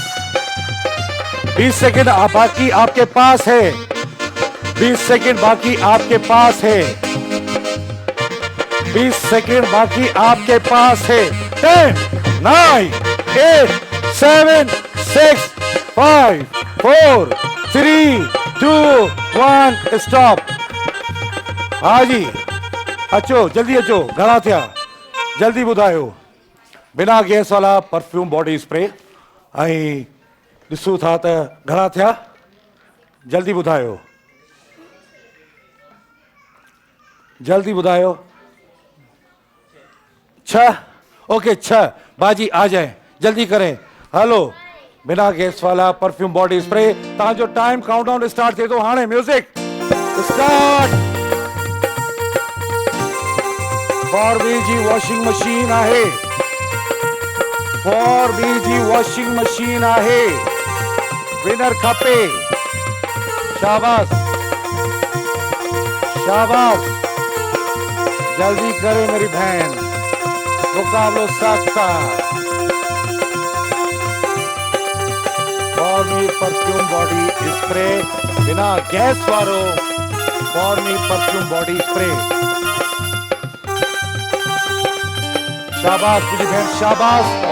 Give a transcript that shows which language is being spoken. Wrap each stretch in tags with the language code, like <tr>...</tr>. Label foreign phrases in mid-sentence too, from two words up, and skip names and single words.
<ur>20 سیکنڈ باقی آپ کے پاس ہے، 20 سیکنڈ باقی آپ کے پاس ہے، 20 سیکنڈ باقی آپ کے پاس ہے. 10 9 8 7 6 5 4 3 2 1 اسٹاپ.</ur> <sd>हाँ जी अचो जल्दी अचो घणा थिया जल्दी ॿुधायो</sd> <ur>بنا گیس والا</ur> <en>perfume body spray</en> <sd>ऐं ॾिसूं था त घणा थिया जल्दी ॿुधायो जल्दी ॿुधायो 6 ओके 6</sd> <ur>باجی آ جائے جلدی کریں ہیلو بنا گیس والا</ur> <en>perfume body spray</en> <sd>तव्हांजो</sd> <en>time countdown start</en> <sd>थिए थो हाणे</sd> <en>music start</en> <sd>फॉरबी जी</sd> <en>washing machine</en> <sd>आहे फॉरबी जी</sd> <en>washing machine</en> <sd>आहे विनर खपे शाबाश शाबाश</sd> <ur>جلدی کرے میری بہن</ur> <sd>मुकाबलो साख्ता फॉरमी</sd> <en>perfume body spray</en> <sd>बिना गैस वारो फॉरमी</sd> <en>perfume body spray</en> <ur>شاباش مجھے بہن شاباش</ur>